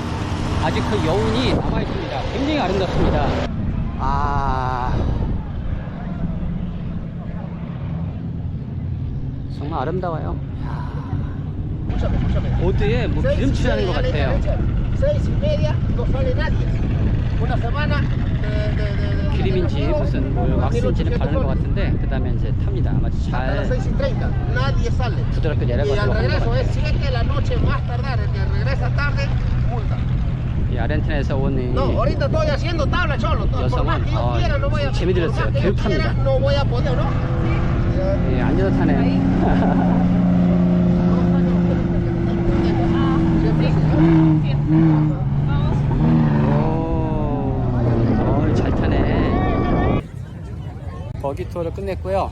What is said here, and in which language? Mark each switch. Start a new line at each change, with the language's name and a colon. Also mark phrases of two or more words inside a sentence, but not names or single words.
Korean: 아직 그 여운이 남아있습니다. 굉장히 아름답습니다. 정말 아름다워요.
Spanish: Escúchame.
Korean: 보드에 뭐 기름칠하는 것 같아요.
Spanish: 6:30 no sale nadie. Una semana de
Korean: 기름인지 무슨 왁스인지를 바르는 것 같은데 그 다음에 이제 탑니다. 아마
Spanish: hasta las
Korean: 잘
Spanish: 6:30 nadie sale.
Korean: 부드럽게
Spanish: Y al
Korean: 내려가도록 하는 것
Spanish: regreso
Korean: 같아요.
Spanish: es 7 de la noche más tardar. El que regresa tarde, multa.
Korean: 이 아르헨티나에서 온 이
Spanish: No, ahorita estoy haciendo tabla, cholo. Por más que yo quiera, no voy a.
Korean: 재미 들었어요.
Spanish: Por más que yo quiera,
Korean: 개급합니다.
Spanish: no voy a poder, ¿no?
Korean: 앉아서 타네요. 잘 타네. 버기 투어를 끝냈고요.